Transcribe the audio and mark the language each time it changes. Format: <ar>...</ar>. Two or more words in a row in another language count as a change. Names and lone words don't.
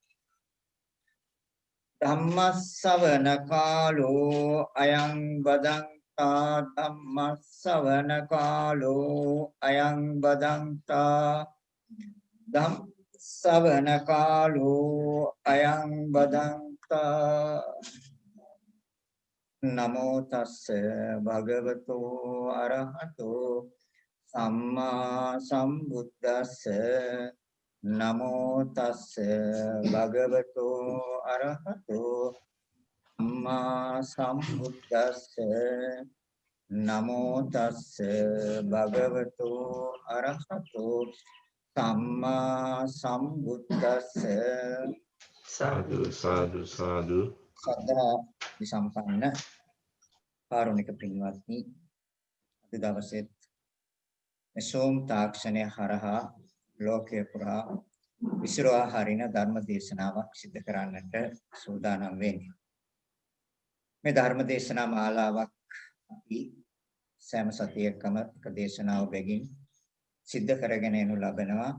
<pi>ධම්මස්සවන කාලෝ අයං බදන්තා ධම්මස්සවන කාලෝ අයං බදන්තා ධම්මස්සවන කාලෝ අයං බදන්තා නමෝ තස්ස භගවතෝ අරහතෝ සම්මා සම්බුද්දස්ස නමෝ තස්ස භගවතෝ අරහතෝ සම්මා සම්බුද්දස්ස නමෝ තස්ස භගවතෝ අරහතෝ සම්මා සම්බුද්දස්ස සාදු සාදු සාදු.</pi> <si>සද්ධා විසම්පන්න කාරුණික පින්වත්නි, අද දවසේ සෝම් තාක්ෂණය හරහා ලෝකේ පුරා විසිරවා හරින ධර්ම දේශනාවක් සිදු කරන්නට සූදානම් වෙන්නේ. මේ ධර්ම දේශනා මාලාවක් අපි සෑම සතියකම එක දේශනාව බැගින් සිද්ධ කරගෙන යනු ලබනවා.</si>